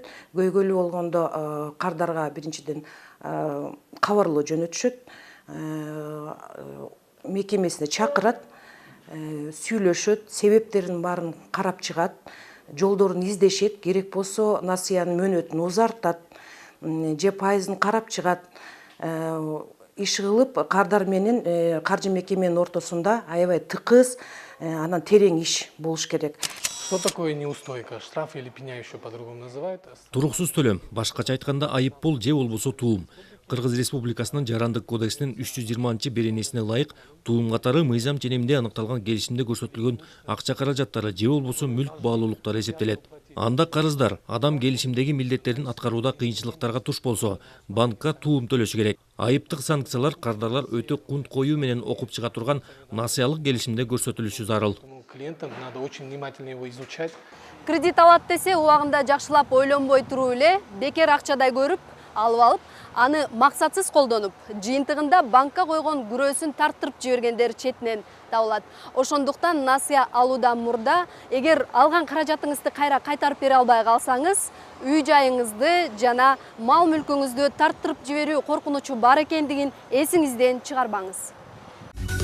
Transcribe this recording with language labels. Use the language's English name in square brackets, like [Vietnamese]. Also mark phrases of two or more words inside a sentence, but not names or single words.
[Kyrgyz] Көйгөйлүү болгондо кардарга биринчиден кабарлоо жөнөтүшөт, мекемесине чакырат, сүйлөшөт, себептерин баарын карап чыгат, жолдорун издешет, керек болсо насыянын мөөнөтүн узартат, же пайызын карап чыгат. Иш кылып, кардар менен каржы мекеменин ортосунда аябай тыкыз, анан терең иш болуш керек. [Russian] Что такое неустойка? Штраф или пеня еще по-другому называют? [Kyrgyz] Туруксуз төлөм, башкача айтканда айыппул же болбосо туум. Кыргыз Республикасынын Жарандык кодексинин 320 беренесине ылайык туум катары мыйзам ченеминде аныкталган келишимде көрсөтүлгөн акча каражаттары же болбосо мүлк баалуулуктары эсептелет. Анда карыздар адам келишимдеги милдеттерин аткарууда кыйынчылыктарга туш болсо, банкка туум төлөшү керек. Айыптык санкциялар кардарлар өтө кунт коюу менен окуп чыга турган насыялык келишимде көрсөтүлүшү зарыл. [Russian] Клиентам надо очень внимательно его изучать. [Kyrgyz] Кредит алат десе, убагында жакшылап ойлонбой туруп эле, бекер акчадай көрүп, алып, аны максатсыз колдонуп, жыйынтыгында банкка койгон күрөөсүн тарттырып жибергендер четинен табылат. Ошондуктан насыя алуудан мурда, эгер алган каражатыңызды кайра кайтарып бере албай калсаңыз, үй жайыңызды жана мал мүлкүңүздү тарттырып жиберүү коркунучу бар экендигин эсиңизден чыгарбаңыз.